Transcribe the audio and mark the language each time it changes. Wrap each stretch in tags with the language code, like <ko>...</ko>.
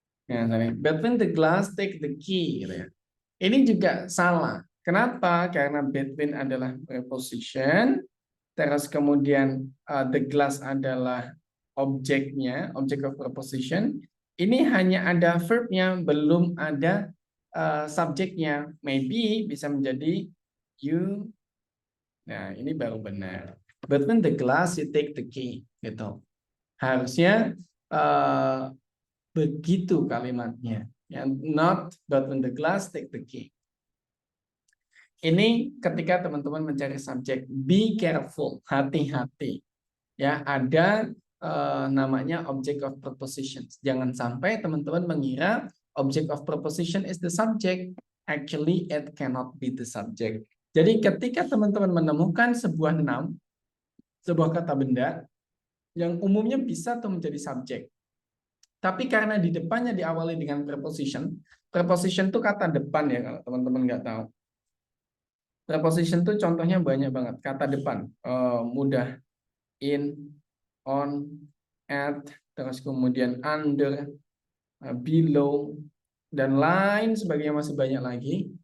<en>Ya, between the glass, take the key.</en> <id>Gitu ya. Ini juga salah. Kenapa? Karena between adalah preposition, terus kemudian the glass adalah objeknya,</id> <en>object of preposition.</en> <id>Ini hanya ada verbnya, belum ada subjeknya. Maybe bisa menjadi you. Nah, ini baru benar.</id> <en>Between the glass, you take the key.</en> <id>Gitu. Harusnya begitu kalimatnya.</id> <en>Not between the glass, take the key.</en> <id>Ini ketika teman-teman mencari subjek,</id> <en>be careful,</en> <id>hati-hati. Ya, ada namanya</id> <en>object of prepositions.</en> <id>Jangan sampai teman-teman mengira</id> <en>object of preposition is the subject. Actually, it cannot be the subject.</en> <id>Jadi ketika teman-teman menemukan sebuah noun, sebuah kata benda yang umumnya bisa tuh menjadi subjek. Tapi karena di depannya diawali dengan preposition, preposition itu kata depan ya kalau teman-teman nggak tahu. Preposition itu contohnya banyak banget. Kata depan, mudah, in, on, at, terus kemudian under, below, dan lain sebagainya masih banyak lagi.</id>